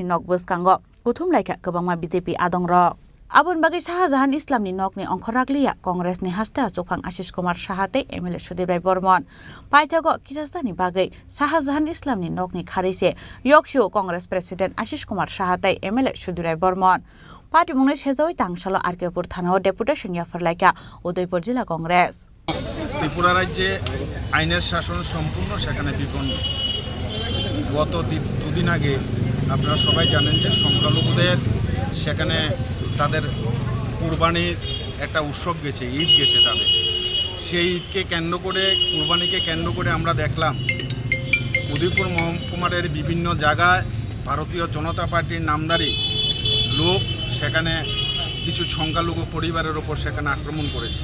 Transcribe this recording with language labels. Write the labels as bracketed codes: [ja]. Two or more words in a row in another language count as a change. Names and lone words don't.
[trp] नग बसकांगो कुथुम लायखा गोबांमा बिजेपि आदंर आबन बागै शाहजाहान इस्लामनि नगनि अंखरागलिया कांग्रेसनि हास्ते आचुकफां आशीष कुमार साहाते एमएलए सुदेराय बर्मन पाइथागो किसास्तानि बागै शाहजाहान इस्लामनि नगनि खारैसे यक्सु [en] Congress president [trp] आशीष कुमार साहाते एमएलए सुदेराय बर्मन पार्टी मुंगै सेजावै तांसालो आरकेपुर थानाव डेपुटेशन याफरलायका उदयपुर जिल्ला कांग्रेस [bn] त्रिपुरा राज्ये आইনের শাসন সম্পূর্ণ সেখানে বিপন্ন গত দুদিন আগে আপনারা সবাই জানেন যে সংখ্যালঘুদের সেখানে তাদের কুরবানির একটা উৎসব গেছে, ঈদ গেছে তাদের। সেই ঈদকে কেন্দ্র করে, কুরবানিকে কেন্দ্র করে আমরা দেখলাম উদয়পুর মহকুমারের বিভিন্ন জায়গায় ভারতীয় জনতা পার্টির নামধারী লোক সেখানে কিছু সংখ্যালঘু পরিবারের ওপর সেখানে আক্রমণ করেছে।